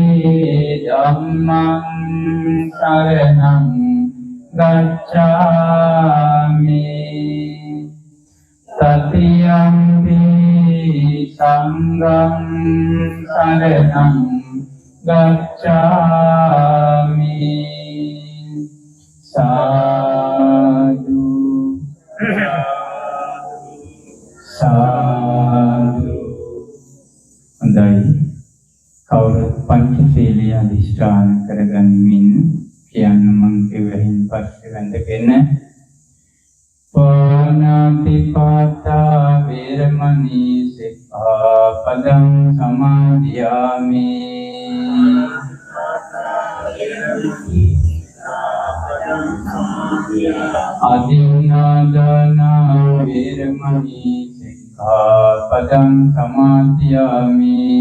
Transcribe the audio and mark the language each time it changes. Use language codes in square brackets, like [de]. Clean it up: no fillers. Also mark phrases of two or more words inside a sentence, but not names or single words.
[pi] ධම්මං සරණං ගච්ඡාමි තතියම්පි සංඝං සරණං ගච්ඡාමි සාදු සාදු. [si] හොඳයි, කවුරුත් පංචශීලීය අධිෂ්ඨාන කරගනිමින් කියන්න මං කිව්වෙහින් පස්සේ වැඳගෙන [pi] පාණාතිපාතා වේරමණී සික්ඛාපදං සමාදියාමි. අදින්නාදානා වේරමණී සික්ඛාපදං සමාදියාමි.